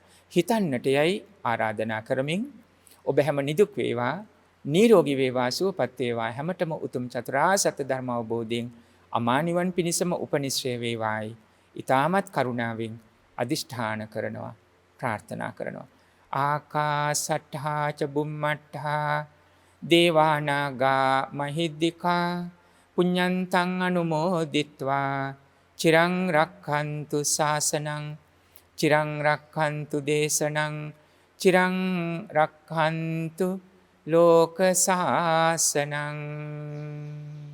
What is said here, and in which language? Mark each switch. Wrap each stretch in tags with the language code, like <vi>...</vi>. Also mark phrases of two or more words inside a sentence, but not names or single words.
<si>හිතන්නට යයි ආරාධනා කරමින් ඔබ හැම නිදුක් වේවා, නිරෝගී වේවා, සුවපත් වේවා. හැමතෙම උතුම් චතුරාර්ය සත්‍ය ධර්ම අවබෝධයෙන් අමා නිවන් පිණිසම උපනිශ්‍රේ වේවායි. ඊ타මත් කරුණාවෙන් අදිෂ්ඨාන කරනවා, ප්‍රාර්ථනා කරනවා.</si> <pi>ආකාසට්ඨා ච බුම්මට්ඨා දේවානාගා මහිද්దికා පුඤ්ඤන්තං අනුමෝදිත්වා චිරං රක්ඛන්තු ශාසනං චිරං රක්ඛන්තු දේශනං චිරං රක්ඛන්තු ලෝක සාසනං.</pi>